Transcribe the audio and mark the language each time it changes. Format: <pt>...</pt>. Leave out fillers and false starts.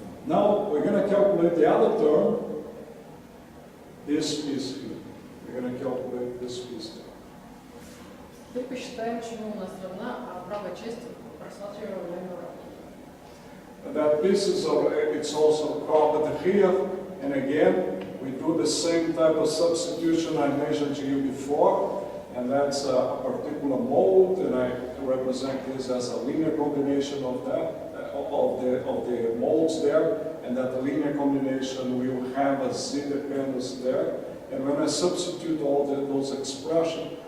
<en>Now we're going to calculate the other term, this piece here. We're going to calculate this piece there.</en> <ru>Теперь посчитаем, чему у нас равна правая часть просматриваемого уравнения.</ru> <en>That piece is it's also called here, and again we do the same type of substitution I mentioned to you before, and that's a particular mode, and I represent this as a linear combination of that of the modes there, and that linear combination will have a Z dependence there. And when I substitute all those expressions,</en>